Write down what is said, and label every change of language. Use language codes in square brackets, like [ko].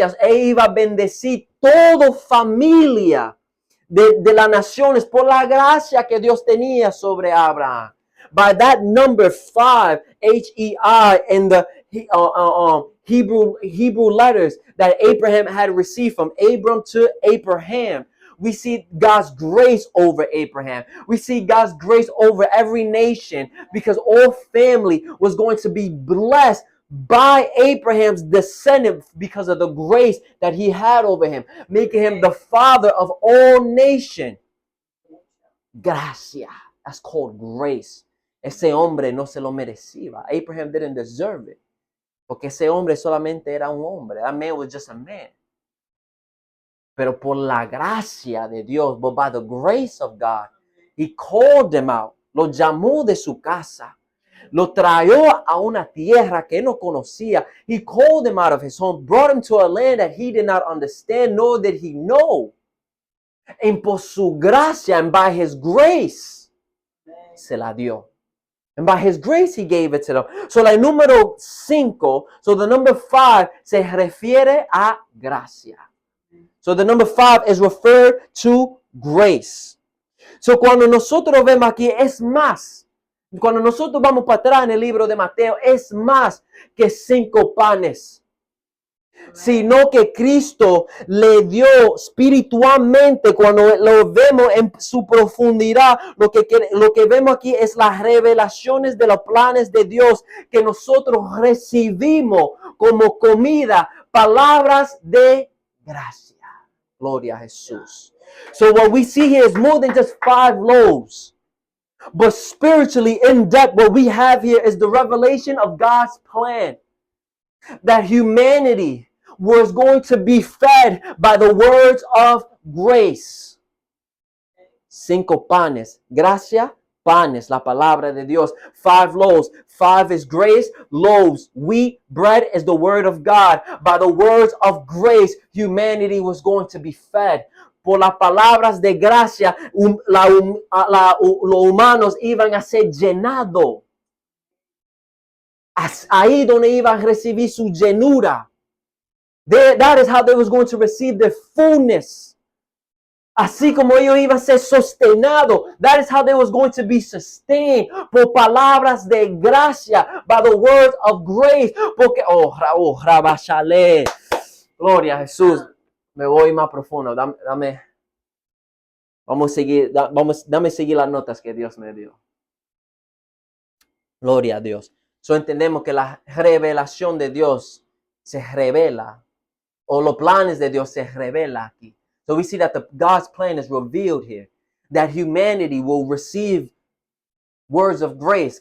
[es] iba a bendecir toda familia de las naciones por la gracia que Dios tenía sobre Abraham. [en] By that number 5, H-E-I, in the Hebrew letters that Abraham had received from Abram to Abraham, we see God's grace over Abraham. We see God's grace over every nation, because all family was going to be blessed by Abraham's descendant because of the grace that he had over him, making him the father of all nations. Gracia. That's called grace. [es] Ese hombre no se lo merecía. [en] Abraham didn't deserve it. [es] Porque ese hombre solamente era un hombre. [en] That man was just a man. [es] Pero por la gracia de Dios, [en] but by the grace of God, He called them out. [es] Lo llamó de su casa. Lo trajo a una tierra que no conocía. [en] He called him out of his home, brought him to a land that he did not understand, nor did he know. And [es] por su gracia, [en] and by his grace, [es] se la dio. [en] And by his grace, he gave it to them. So [es] la número 5, [en] so the number 5 [es] se refiere a gracia. [en] So the number 5 is referred to grace. [es] So cuando nosotros vemos aquí, es más. Cuando nosotros vamos para atrás en el libro de Mateo, es más que 5 panes. Sino que Cristo le dio espiritualmente, cuando lo vemos en su profundidad, lo que vemos aquí es las revelaciones de los planes de Dios que nosotros recibimos como comida, palabras de gracia. Gloria a Jesús. [en] So what we see here is more than just 5 loaves. But spiritually, in depth, what we have here is the revelation of God's plan. That humanity was going to be fed by the words of grace. [es] 5 panes. Gracia, panes, la palabra de Dios. [en] 5 loaves. 5 is grace. Loaves, wheat, bread is the word of God. By the words of grace, humanity was going to be fed. [es] Por las palabras de gracia, los humanos iban a ser llenados. Ahí donde iban a recibir su llenura. [en] That is how they was going to receive their fullness. [es] Así como ellos iban a ser sostenidos. [en] That is how they was going to be sustained. [es] Por palabras de gracia. [en] By the words of grace. [es] Porque, Rabashale. Gloria a Jesús. Me voy más profundo. Dame seguir las notas que Dios me dio. Gloria a Dios. So entendemos que la revelación de Dios se revela. O los planes de Dios se revela aquí. [en] So we see that God's plan is revealed here. That humanity will receive words of grace.